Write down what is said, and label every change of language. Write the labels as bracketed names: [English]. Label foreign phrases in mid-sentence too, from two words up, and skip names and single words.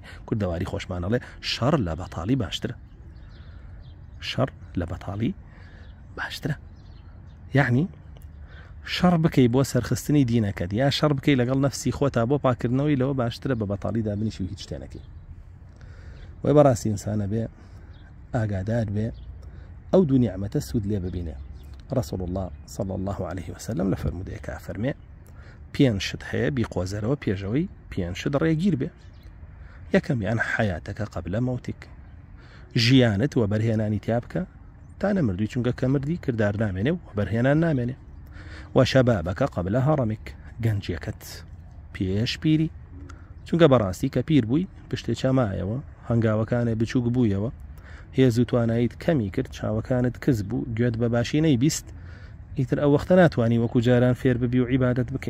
[Central Kurdish] کوردەواری خۆشمانەڵێ شەڕ لە بەتاڵی باشترە، شەڕ لە بەتاڵی باشترە، یعنی شەڕ بکەی بۆ سەرخستنی دینەکەت یا شەڕ بکەی لەگەڵ نەفسی خۆتا بۆ پاکردنەوەی لەوە باشترە بە بەتاڵی دابنیشی و هیچ شتێنەکەی. وی بەڕاستی ئینسانە بێ ئاگادار بێ ئەو دوو نیعمەتە سوود لێ ببینێ. [Arabic] رسول الله صلى الله عليه وسلم [Central Kurdish] لفرمودەیەکە فەرمێ پێنج شت هەیە بیقۆزەرەوە پێشەوەی پێنج شت ڕێگیر بێ. یەکەمیان حەیاتەکە قبلە مەوتێک، ژیانت و بەرهێنانی تیا بکە تا نەمردووی، چونکە کە مردی کردار نامێنێ و بەرهێنان نامێنێ. و شەبابەکە قبلە هەڕەمێک، گەنجیەکەت پێش پیری، چونکە بەڕاستی کە پیر بووی پشتێکە مایەوە، هەنگاوەکانێ بچووک بوویەوە، هێز و تواناییت کەمی کرد، چاوەکانت کز بوو، گوێت بە باشی نەیبیست، ئیتر ئەو وەختە ناتوانی وەکو جاران فێر ببی و عیبادەت بکەین.